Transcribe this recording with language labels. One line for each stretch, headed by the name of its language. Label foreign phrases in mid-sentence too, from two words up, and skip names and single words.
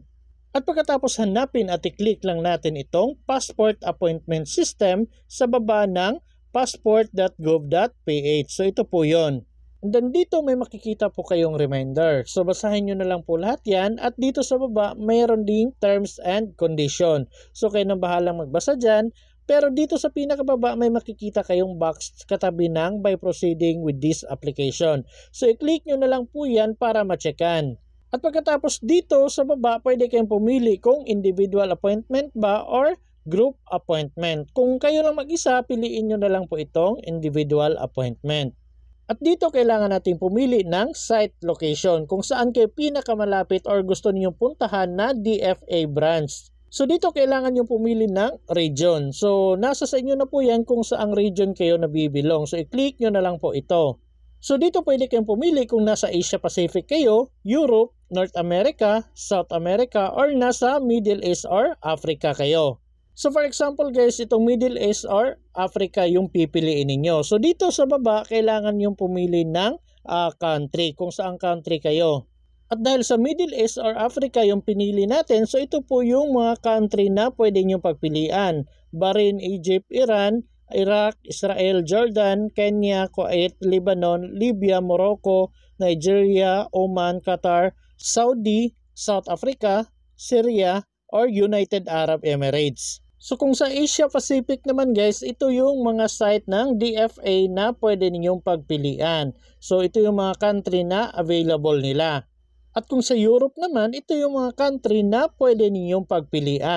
Filipino: At pagkatapos hanapin at i-click lang natin itong
English: passport appointment system
Filipino: sa baba ng passport.gov.ph. So ito po yon.
English: And then
Filipino: dito may makikita po kayong reminder. So basahin nyo na lang po lahat yan. At dito sa baba mayroon ding
English: terms and condition.
Filipino: So kayo nang bahalang magbasa dyan. Pero dito sa pinakababa may makikita kayong box katabi ng
English: by proceeding with this application.
Filipino: So i-click nyo na lang po yan para ma-checkan. At pagkatapos dito sa baba, pwede kayong pumili kung
English: individual appointment
Filipino: ba or
English: group appointment.
Filipino: Kung kayo lang mag-isa, piliin nyo na lang po itong
English: individual appointment.
Filipino: At dito kailangan natin pumili ng
English: site location
Filipino: kung saan kayo pinakamalapit or gusto ninyong puntahan na
English: DFA branch.
Filipino: So dito kailangan nyo pumili ng region. So nasa sa inyo na po yan kung saang region kayo nabibilong. So i-click nyo na lang po ito. So dito pwede kayong pumili kung nasa Asia Pacific kayo, Europe, North America, South America, or nasa Middle East or Africa kayo.
English: So for example guys,
Filipino: itong Middle East or Africa yung pipiliin ninyo. So dito sa baba, kailangan yung pumili ng country, kung saang country kayo. At dahil sa Middle East or Africa yung pinili natin, so ito po yung mga country na pwede nyo pagpilian. Bahrain, Egypt, Iran, Iraq, Israel, Jordan, Kenya, Kuwait, Lebanon, Libya, Morocco, Nigeria, Oman, Qatar, Saudi, South Africa, Syria, or United Arab Emirates. So kung sa Asia Pacific naman guys, ito yung mga site ng DFA na pwede ninyong pagpilian. So ito yung mga country na available nila. At kung sa Europe naman, ito yung mga country na pwede ninyong pagpilian.